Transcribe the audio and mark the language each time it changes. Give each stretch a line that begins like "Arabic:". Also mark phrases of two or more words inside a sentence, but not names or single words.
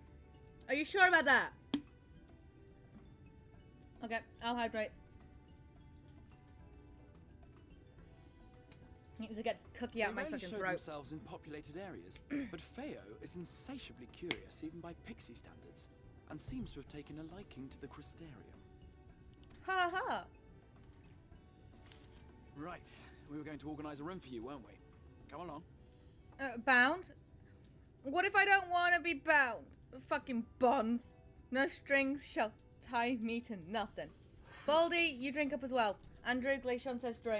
English: Are you sure about that? Okay, I'll hydrate. Need to get cookie out my They rarely fucking show throat. themselves in populated areas, but Feo is insatiably curious even by pixie standards, and seems to have taken a liking to the Crystarium. Ha ha! Right, we were going to organise a room for you, weren't we? Come along. Bound? What if I don't want to be bound? Fucking bonds. No strings shall tie me to nothing. Baldy, you drink up as well. Andrew, Glacian says drink.